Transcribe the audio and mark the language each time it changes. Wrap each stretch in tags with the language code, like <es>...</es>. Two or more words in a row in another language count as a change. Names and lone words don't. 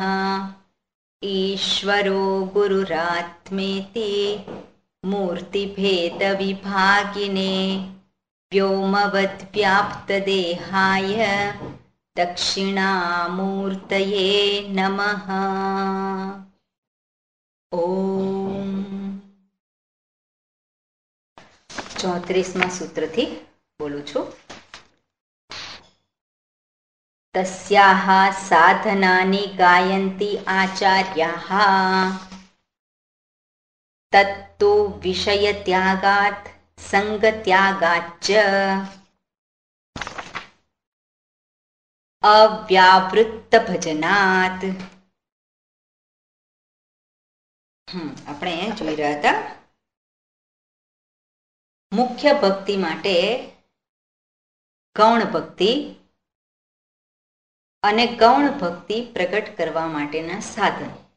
<sa>ईश्वरो गुरुरात्मेति मूर्तिभेदविभागिने, व्योमवद्व्याप्तदेहाय दक्षिणामूर्तये नमः।</sa> <gu>ओम 34માં સૂત્રથી બોલું છું।</gu> <sa>तस्याः साधनानि गायन्ति आचार्याः, तत्तु विषय त्यागात् सङ्ग त्यागाच्च अव्यावृत्त भजनात्.</sa> <gu>આપણે જોઈ રહ્યા હતા મુખ્ય ભક્તિ માટે ગૌણ ભક્તિ અને ગૌણ ભક્તિ પ્રગટ કરવા માટેના સાધન.</gu>